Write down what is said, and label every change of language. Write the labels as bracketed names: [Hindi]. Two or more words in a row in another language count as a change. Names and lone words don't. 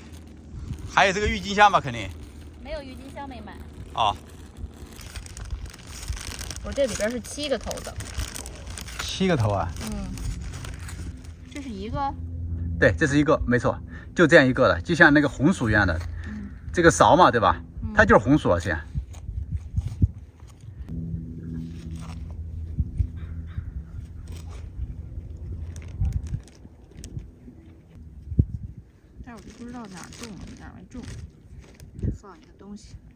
[Chinese] 還有這個鬱金香吧？肯定。沒有鬱金香沒買。哦。我這裡邊是7個頭子，7個頭啊？嗯，這是一個？對，這是一個，沒錯，就這樣一個的，就像那個紅薯一樣的，這個勺嘛，對吧？它就是紅薯啊，現在。但是我就不知道哪兒種了，哪兒沒種，這放一個東西。